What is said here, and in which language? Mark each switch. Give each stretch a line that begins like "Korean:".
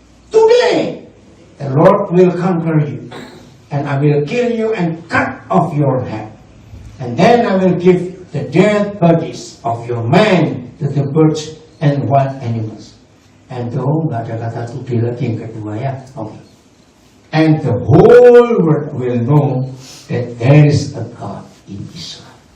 English: Today the Lord will conquer you, and I will kill you and cut off your head, and then I will give the dead bodies of your men to the birds and wild animals. And
Indonesian: nggak ada kata today lagi yang kedua ya.
English: Okay. And the whole world will know that there is a God in Israel.